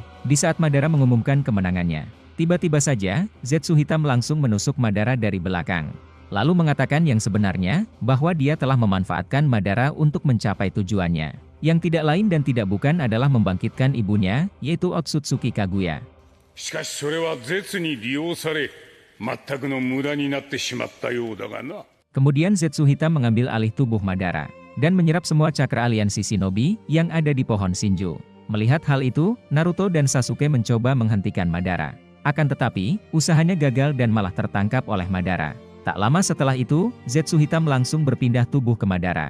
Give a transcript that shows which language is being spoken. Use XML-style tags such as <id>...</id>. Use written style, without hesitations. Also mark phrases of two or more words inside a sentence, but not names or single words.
<id>Di saat Madara mengumumkan kemenangannya, tiba-tiba saja, Zetsu Hitam langsung menusuk Madara dari belakang. Lalu mengatakan yang sebenarnya, bahwa dia telah memanfaatkan Madara untuk mencapai tujuannya. Yang tidak lain dan tidak bukan adalah membangkitkan ibunya, yaitu Otsutsuki Kaguya.</id> <ja>しかしそれは絶に利用され、全くの無駄になってしまったようだがな。</ja> <id>Kemudian Zetsu Hitam mengambil alih tubuh Madara, dan menyerap semua cakra aliansi shinobi yang ada di pohon Shinju. Melihat hal itu, Naruto dan Sasuke mencoba menghentikan Madara. Akan tetapi, usahanya gagal dan malah tertangkap oleh Madara. Tak lama setelah itu, Zetsu Hitam langsung berpindah tubuh ke Madara.</id>